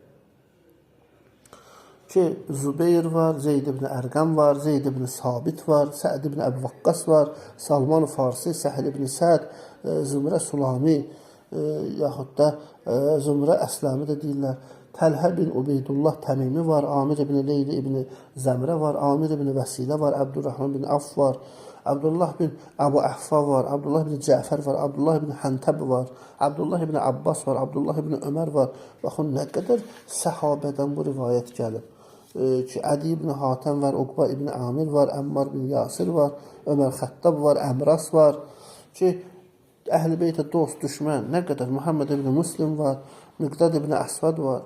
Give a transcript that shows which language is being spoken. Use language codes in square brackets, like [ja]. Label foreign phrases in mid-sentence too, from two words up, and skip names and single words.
[az] Ki, Zübeyir var, Zeyd ibn Ərqəm var, Zeyd ibn Sabit var, Səd ibn Əbu Vakqas var, Salman Farsi, Səhl ibn Səd, Zümrə Sulami, yaxud da Zümrə Əsləmi də deyirlər. Təlhə bin Ubeydullah Təmimi var, Amir ibn Leyli ibn Zəmrə var, Amir ibn Vəsilə var, Əbdurrahman bin Af var, Abdullah bin Əbu Əhfa var, Abdullah bin Cəfər var, Abdullah bin Həntəb var, Abdullah bin Abbas var, Abdullah bin Ömər var. Baxın, nə qədər səhabədən bu rivayət gəlib. Ki, Ədi ibn Hatəm var, Uqba ibn Amir var, Əmmar bin Yasir var, Ömər Xəttab var, Əmras var. Ki, Əhl-i Beytə dost, düşmən, nə qədər Muhammed ibn Müslim var, Miqdad ibn Əsvad var.